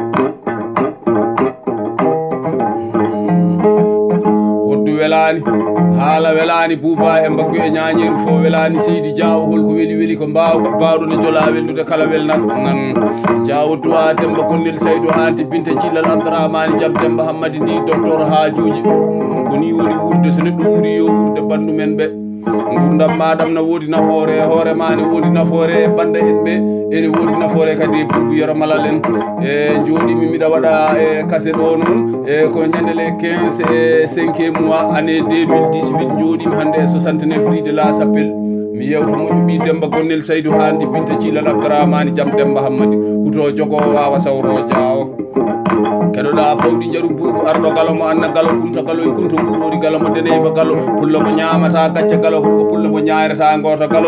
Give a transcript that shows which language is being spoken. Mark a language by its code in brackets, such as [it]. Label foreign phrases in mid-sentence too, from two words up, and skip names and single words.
[ff] hoddu welani haala welani Bouba e mbaggu e ñañeru fo welani seydi Diawo holko weli ko mbawɗo ne jola wellude kala welnat nan Jawduwa Demba Gonel Saydou Hanti Binta Cilal Abdourahmani Jam Demba Hammadi ndi docteur Hajuji koni woni wurde so neɗɗo wuuri yo wurde bandu men ɓe gurdam maɗam ne woodi nafoore e hoore ma ne woodi nafoore e banda en ɓe ene woodi nafoore kadi e buubu yero malal en e jooɗimi miɗa waɗa e kase ɗo noon e ko ñandele 15 e 5e [fr] mois année [ff] 2018 jooɗimi hannde e 69 rue de la Chapelle mi yewta moƴƴo ɓi Demba Gonel Saydou Hanti Binta Cilal Abdourahmani Jam Demba Hammadi huto jogo wawa sawro Diawo keɗoɗa bawɗi jaru buubu arɗo galo mo anna galo kunta galo e kunto mburori galo mo deneyba galo pullo mo ñamata gacca galo ko pullo mo ñayrata goto galo